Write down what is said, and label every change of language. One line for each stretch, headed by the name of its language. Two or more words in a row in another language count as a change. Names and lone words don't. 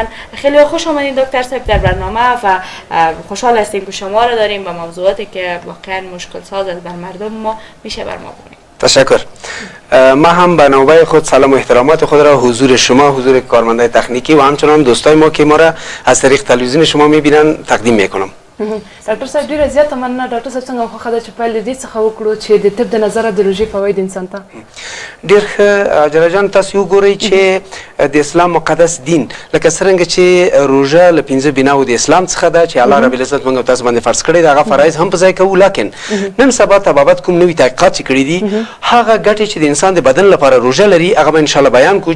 Persian: خیلی خوش آمدید دکتر صاحب در برنامه و خوشحال هستیم که شما را داریم و موضوعاتی که واقعا مشکل ساز است بر مردم ما میشه بر ما بگید. تشکر. ما هم به نوبه خود سلام و احترامات خود را حضور شما، حضور کارمندای تکنیکی و همچنان دوستای ما که ما را از طریق تلویزیون شما میبینن تقدیم میکنم.
Pashto: ډاکټر صاحب ډیره زیاته مننه. ډاکټر صاحب څنګه خوښه ده چې پیل دې څخه وکړو چې د طب د نظره د روژې فواید انسان ته ډیر ښه. جلاله جان تاسو وګورئ چې د اسلام مقدس دین لکه څرنګه چې روژه له 5 بناو د اسلام څخه ده چې
Arabic: الله رب العزت
Pashto: موږ تاسو باندې فرض کړی دا هغه فرایض هم په ځای کوو، لیکن نن سبا طبابت کوم نوي تحقیقات چې کړي دي هغه ګټې چې د انسان د بدن لپاره روژه لري هغه به
Arabic: ان شاء الله
Pashto: بیان کوو.